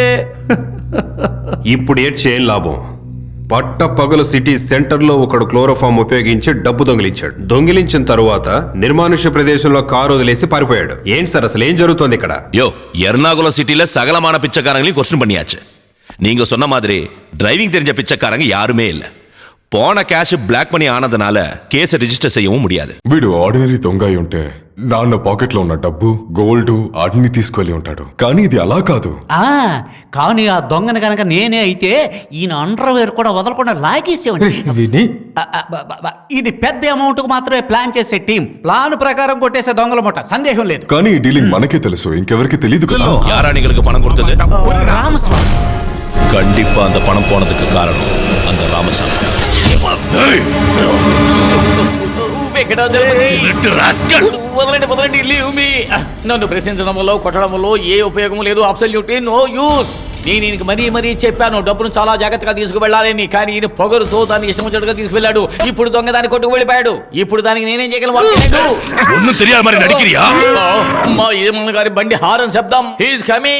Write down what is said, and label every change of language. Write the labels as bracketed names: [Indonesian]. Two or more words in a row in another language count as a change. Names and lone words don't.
[Telugu] ఇప్పుడు ఏం లాభం? పట్ట పగలు సిటీ సెంటర్లో ఒకడు క్లోరోఫామ్ ఉపయోగించి డబ్బు దొంగిలించిన తరువాత నిర్మానుష్య ప్రదేశంలో కారు వదిలేసి పారిపోయాడు. ఏంటి సార్ అసలు ఏం జరుగుతోంది ఇక్కడ? [Tamil] எர்ணாகுளம் சிட்டில சகலமான பிச்சைக்காரங்களையும் கொஸ்டின் பண்ணியாச்சு. நீங்க சொன்ன மாதிரி டிரைவிங் தெரிஞ்ச பிச்சைக்காரங்க யாருமே இல்ல. போன கேஷ் பிளாக் மணி ஆனதுனால கேஸை ரிஜிஸ்டர் செய்யவும் முடியாது. [Telugu] వీడు ఆర్డినరీ దొంగ అయి ఉంటే నాన్న పాకెట్ లో ఉన్న డబ్బు, గోల్డ్ అన్ని తీసుకువెళ్ళి ఉంటాడు. కానీ ఇది అలా కాదు. కానీ ఆ దొంగను గనక నేనే అయితే ఈయన అండర్వేర్ కూడా వదలకుండా లాగేసేవాడిని. ఇది పెద్ద అమౌంట్ కు మాత్రమే ప్లాన్ చేసే టీం. ప్లాన్ ప్రకారం కొట్టేసే దొంగల ముఠ, సందేహం లేదు. కానీ ఈ డీలింగ్ మనకే తెలుసు, ఇంకెవరికి తెలియదు కదా. [Tamil] யாராணிகளுக்கு பணம் கொடுத்தது? రామస్వామి. கண்டிப்பா அந்த பணம் போனதுக்கு காரணம் அந்த ராமசாமி. [Telugu] వదలండి, [English] leave me. [Telugu] నన్ను ప్రశ్నించడం వల్ల, కొట్టడం వల్ల ఏ ఉపయోగం లేదు. [English] Absolutely no use. [Telugu] నేను ఈయనకి మరీ చెప్పాను డబ్బును చాలా జాగ్రత్తగా తీసుకువెళ్ళాలని. కానీ ఈయన పొగరుతో దాన్ని ఇష్టం వచ్చినట్టుగా తీసుకువెళ్ళాడు. ఇప్పుడు దొంగ దాన్ని కొట్టుకు వెళ్ళిపోయాడు. ఇప్పుడు దానికి నేనేం చేయగలను? [Tamil] ஒண்ணும் தெரியாத மாதிரி நடிக்கிறியா? [Telugu] మా యజమాని గారి బండి హారన్ శబ్దం. [English] He's coming.